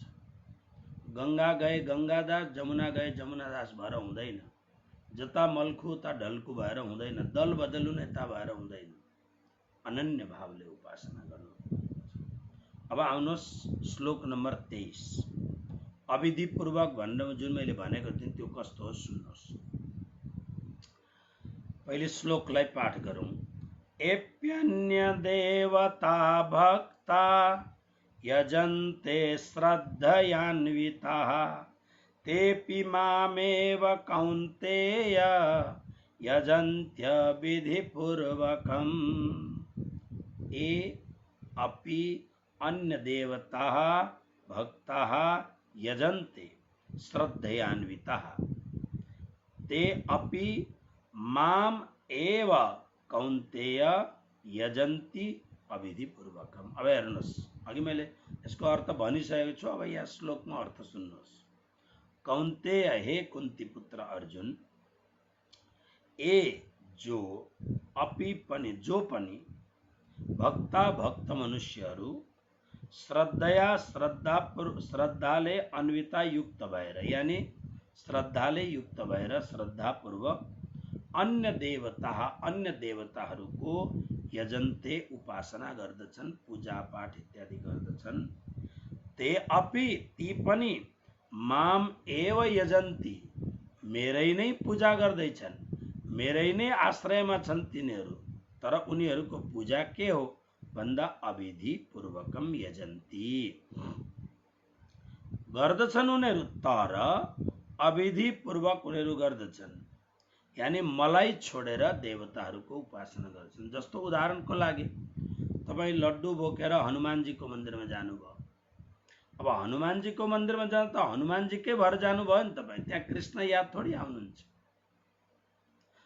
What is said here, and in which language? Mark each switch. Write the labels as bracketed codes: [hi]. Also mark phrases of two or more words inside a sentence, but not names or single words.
[hi] गंगा गए गंगादास, जमुना गए जमुनादास [ne] भएर हुँदैन, जता मल्खु उता ढल्कु भएर हुँदैन, दल बदलुन यता भएर हुँदैन। अनन्य भावले उपासना गर्नु। अब आउनुहोस् श्लोक नम्बर 23। अविधि पूर्वक भन्ने जुन मैले भनेको थिएँ त्यो कस्तो हो सुन्नुहोस्। पहिले श्लोकलाई पाठ गरौँ। [sa] एप्यन्य देवता भक्ता यजन्ते श्रद्धयान्विताः तेऽपि मामेव कौन्तेय यजन्त्य विधिपूर्वकम्। ये अपि अन्य देवताः भक्ताः यजन्ते श्रद्धयान्विताः ते अपि माम एव कौन्तेय यजन्ति अविधिपूर्वकम्। [ne] अब हेर्नुहोस्, अघि मैले यसको अर्थ भनिसकेको छु, अब यहाँ श्लोकमा अर्थ सुन्नुहोस्। कौन्तेय, हे कुन्ती पुत्र अर्जुन, ए जो, अपि पनि, जो पनि, भक्ता भक्त मनुष्यहरू श्रद्धाले अन्विता युक्त भएर, यानी श्रद्धाले युक्त भएर श्रद्धापूर्वक अन्य देवताहरूको यजन्ते उपासना गर्दछन्, पूजा पाठ इत्यादि गर्दछन्। [sa] ते अपि, [ne] ती पनि, [sa] माम एव यजन्ति, [ne] मेरै नै पूजा गर्दैछन्, मेरै नै आश्रयमा छन् तिनीहरू। तर उनीहरूको पूजा के हो भन्दा [sa] अविधि पूर्वकम यजन्ति, [ne] गर्दछन् उनीहरू, तर अविधि पूर्वक उनीहरू गर्दछन्, यानी मलाई छोडेर देवताहरूको उपासना गर्छन्। जस्तो उदाहरणको लागि तपाईँ लड्डु बोकेर हनुमानजीको मन्दिरमा जानुभयो। अब हनुमानजीको मन्दिरमा जानु त हनुमानजीकै भएर जानुभयो नि तपाईँ, त्यहाँ कृष्ण याद थोडी आउनुहुन्छ।